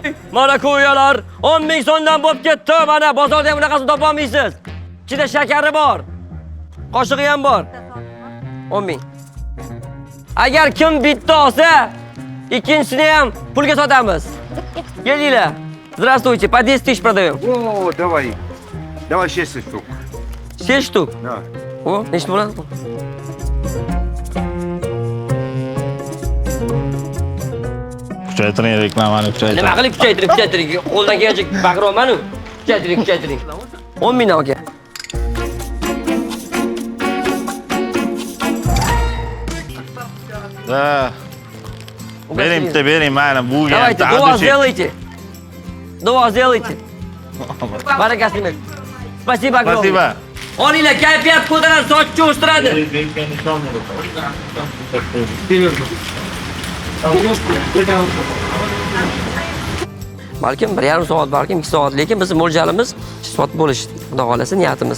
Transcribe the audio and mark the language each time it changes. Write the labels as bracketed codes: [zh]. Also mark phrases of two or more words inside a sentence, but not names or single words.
[uz] Marakuyalar 10 ming so'mdan bo'lib ketdi. Mana bozorda ham bunaqasini topa olmaysiz. Ichida shakari bor. Qo'shig'i ham bor. 10 ming. Agar kim bitta olsa, ikkinchisini ham pulga sotamiz. Kelinglar. [ru] Здравствуйте, по 10 тысяч продаем. О, давай. Давай 6 штук. 6 штук? Да. [uz] O, nechta bo'ladi? Kuchaytiring, reklamani kuchaytiring. Nima qilib kuchaytiring. Qo'ldan kelajak baqirolman-ku. Kuchaytiring. 10 mingdan aka. Da. Bering bitta, bering, mana bu [ru] Давайте, Дуа сделайте. [uz] Baraka singlar. [ru] Спасибо огромное. Спасибо. [uz] Olinglar, kayfiyat ko'taradi, sochni o'stiradi. Balkim 1,5 soat, balkim 2 soat, lekin bizning mo'ljalimiz sotib bo'lish, xudo xolasa niyatimiz.